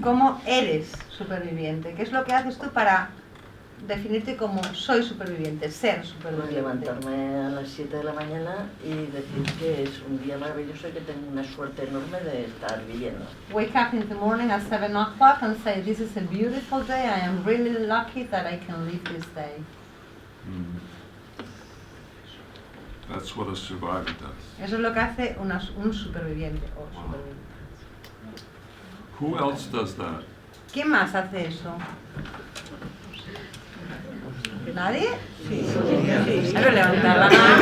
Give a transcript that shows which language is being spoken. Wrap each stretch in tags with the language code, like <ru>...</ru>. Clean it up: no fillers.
<es>¿Cómo eres superviviente? ¿Qué es lo que haces tú para definirte como soy superviviente, ser Pues superviviente? levantarme a las 7 de la mañana y decir que es un día maravilloso y que tengo una suerte enorme de estar viviendo.</es> <en>Wake up in the morning at 7 o'clock and say, this is a beautiful day, I am really lucky that I can live this day. Mm. That's what a survivor does.</en> <es>Eso es lo que hace un superviviente o</es> <en>Wow.</en> <es>superviviente.</es> <en>Who else does that?</en> <es>¿Quién más hace eso? ¿Nadie? Sí. Hay que levantar la mano.</es>